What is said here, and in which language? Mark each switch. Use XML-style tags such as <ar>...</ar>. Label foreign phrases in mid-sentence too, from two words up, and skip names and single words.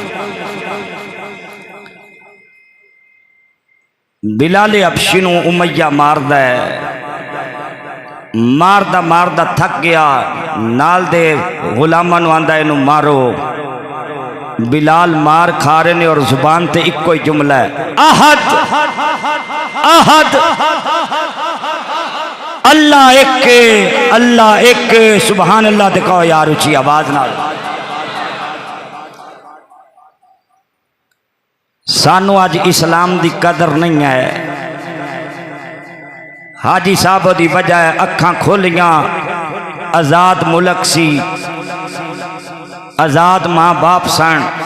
<pa>بلالِ حبشی نوں امیہ ماردا ہے، ماردا ماردا تھک گیا، نال دے غلاماں نوں آندا اینوں مارو. بلال مار کھا رہے نے اور زبان تے اکو ہی جملہ ہے</pa> <ar>أحد أحد</ar> <pa>اللہ اک، اللہ اک,</pa> <ar>سبحان الله.</ar> <pa>دکھاؤ یار اچی آواز نال. سانوں آج اسلام دی قدر نہیں ہے. حاجی صاحب دی وجہ اکھاں کھولیاں، آزاد ملک سی، آزاد ماں باپ سن.</pa>